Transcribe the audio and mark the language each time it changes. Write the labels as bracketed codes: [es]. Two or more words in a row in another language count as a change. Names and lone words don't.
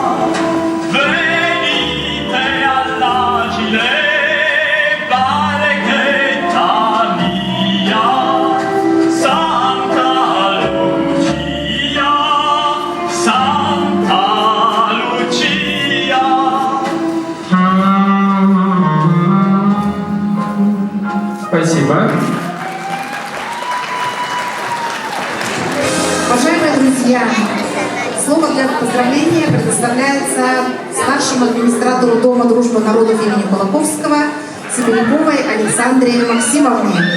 [it] venite all'agile, barchetta mia, Santa Lucia, Santa Lucia. [ru] Спасибо. Уважаемые друзья, слово для поздравления предоставляется старшему администратору Дома дружбы народов имени Кулаковского Сибиряковой Александре Максимовне.